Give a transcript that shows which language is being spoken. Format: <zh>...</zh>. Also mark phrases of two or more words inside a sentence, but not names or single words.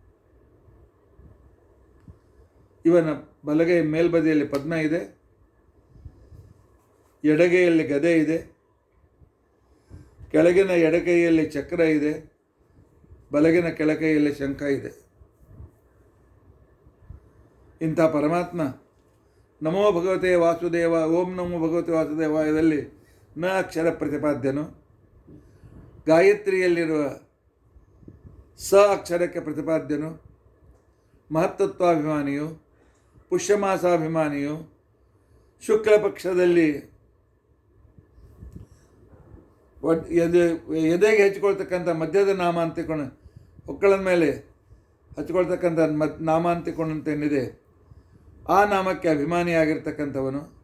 <kn>ಇವನ ಬಲಗೈ ಮೇಲ್ಬದಿಯಲ್ಲಿ ಪದ್ಮ ಇದೆ, ಎಡಗೈಯಲ್ಲಿ ಗದೆ ಇದೆ, ಕೆಳಗಿನ ಎಡಗೈಯಲ್ಲಿ ಚಕ್ರ ಇದೆ, ಬಲಗಿನ ಕೆಳಕೈಯಲ್ಲಿ ಶಂಖ ಇದೆ. ಇಂಥ ಪರಮಾತ್ಮ</kn> <sa>ನಮೋ ಭಗವತೆ ವಾಸುದೇವ ಓಂ ನಮೋ ಭಗವತೆ</sa> <kn>ವಾಸುದೇವಾಯದಲ್ಲಿ ನ ಅಕ್ಷರ ಪ್ರತಿಪಾದ್ಯನು. ಗಾಯತ್ರಿಯಲ್ಲಿರುವ ಸ ಅಕ್ಷರಕ್ಕೆ ಪ್ರತಿಪಾದ್ಯನು. ಮಹತ್ತತ್ವಾಭಿಮಾನಿಯು, ಪುಷ್ಯಮಾಸಾಭಿಮಾನಿಯು, ಶುಕ್ಲ ಪಕ್ಷದಲ್ಲಿ ಎದೆಗೆ ಹಚ್ಕೊಳ್ತಕ್ಕಂಥ ಮಧ್ಯದ ನಾಮ ಅಂತಿಕೊಂಡು ಒಕ್ಕಳದ ಮೇಲೆ ಹಚ್ಕೊಳ್ತಕ್ಕಂಥ ನಾಮ ಅಂತಿಕೊಂಡಂತೇನಿದೆ ಆ ನಾಮಕ್ಕೆ ಅಭಿಮಾನಿಯಾಗಿರ್ತಕ್ಕಂಥವನು.</kn>